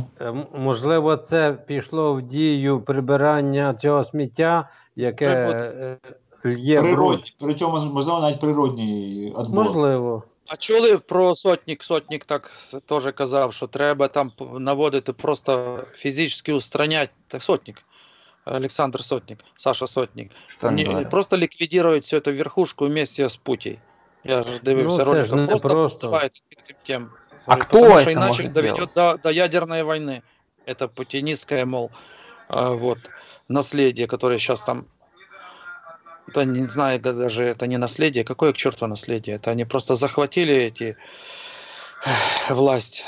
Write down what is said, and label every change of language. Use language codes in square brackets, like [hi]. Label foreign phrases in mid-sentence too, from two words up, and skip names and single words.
[uk] Можливо, це пішло в дію прибирання цього сміття, яке є бруд. Причому, можливо, навіть природній відбор. Можливо. А чули про Сотник? Сотник так теж казав, що треба там наводити, просто фізично устранять. Так, Сотник. Олександр Сотник, Саша Сотник. [ru] Что они говорят? Просто ликвидировать всю эту верхушку вместе с Путей. [uk] Я же дивився Ну, це ж ролик. не Просто просто. [ru] называют этим тем. А Говорит, кто потому что это иначе может доведет до ядерной войны. Это путинистское, мол, вот, наследие, которое сейчас там... Да не знаю, даже это не наследие. Какое к черту наследие? Это они просто захватили эти власть.